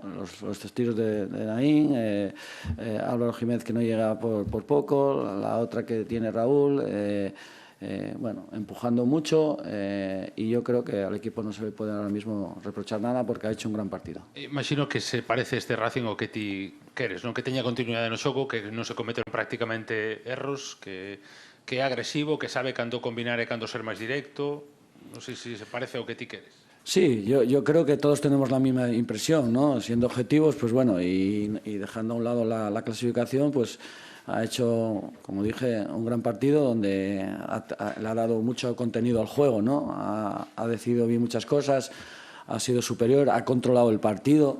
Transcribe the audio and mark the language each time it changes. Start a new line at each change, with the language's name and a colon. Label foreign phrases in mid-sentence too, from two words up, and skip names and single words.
Spanish: Los tiros de Naín, Álvaro Jiménez que no llega por poco, la otra que tiene Raúl, bueno, empujando mucho, y yo creo que al equipo no se le puede ahora mismo reprochar nada porque ha hecho un gran partido.
Galician: Imagino que se parece este Racing o que ti queres, non? Que teña continuidade no xogo, que non se cometeron prácticamente erros, que é agresivo, que sabe cando combinar e cando ser máis directo. Non sei se parece o que ti queres.
Spanish: Sí, yo creo que todos tenemos la misma impresión, ¿no? Siendo objetivos, pues bueno, y dejando a un lado la clasificación, pues ha hecho, como dije, un gran partido donde le ha dado mucho contenido al juego, ¿no? Ha decidido bien muchas cosas, ha sido superior, ha controlado el partido.